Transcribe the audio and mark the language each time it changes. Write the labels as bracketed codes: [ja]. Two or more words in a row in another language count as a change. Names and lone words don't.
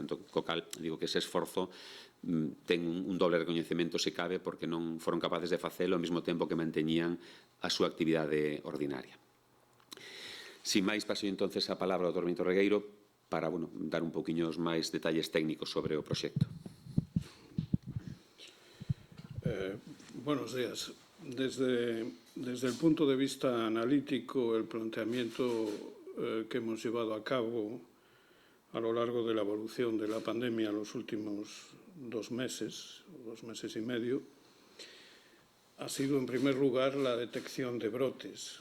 [gl] Entón, co cal, digo que ese esforzo ten un doble recoñecemento se cabe porque non foron capaces de facelo ao mesmo tempo que manteñían a súa actividade ordinaria. Sin máis, paso entonces a palabra ao Dr. Benito Regueiro para dar un poquinho máis detalles técnicos sobre o proxecto. [es] Buenos días. Desde el punto de vista analítico, el planteamiento que hemos llevado a cabo a lo largo de la evolución de la pandemia los últimos 2 meses y medio, ha sido en primer lugar la detección de brotes.